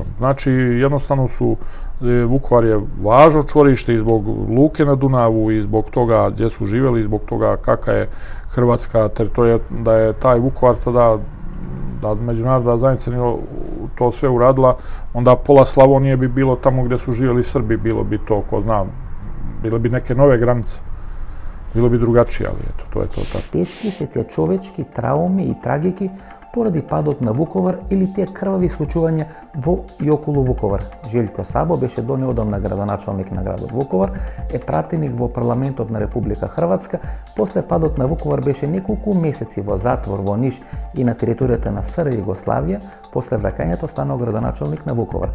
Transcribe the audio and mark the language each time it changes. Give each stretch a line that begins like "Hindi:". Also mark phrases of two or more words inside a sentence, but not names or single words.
Croatian: Znači, jednostavno Vukovar je važno čvorište i zbog luke na Dunavu i zbog toga gdje su živjeli i zbog toga kakva je hrvatska teritorija, da je taj Vukovar tada, da međunarodna zajednica nije to sve uradila, onda pola Slavonije bi bilo tamo gdje su živjeli Srbi, bilo bi to, ko zna, bile bi neke nove granice, bilo bi drugačije, ali eto, to je to tako.
Macedonian: Тешки се те човечки трауми и трагики поради падот на Vukovar или тие крвави случувања во и околу Vukovar. Желјко Сабо беше донеодамна градоначалник на градот Vukovar, е пратеник во парламентот на Република Хрватска, после падот на Vukovar беше неколку месеци во затвор во Ниш и на територијата на СР Југославија, после враќањето станал градоначалник на Vukovar.